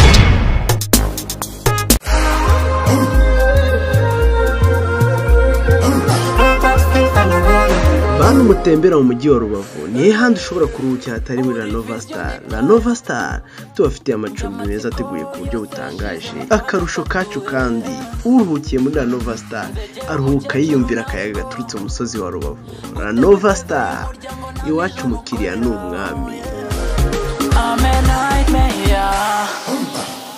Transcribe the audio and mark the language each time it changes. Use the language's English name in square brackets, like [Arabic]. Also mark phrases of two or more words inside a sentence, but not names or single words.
[Kinyarwanda] bantu mutembera mu mujyi wa Rubavu ni handi ushobora kuruhukira hatari muri La Nova Star. La Nova Star tubafitiye amacumbi meza ateguye ku buryo butangaje, akarusho kacu kandi uruhukiye muri La Nova Star aruhuka yiyumvira akayaga gaturutse mu musozi wa Rubavu. La Nova Star iwacu umukiriya ni umwami. [English] I'm a nightmare.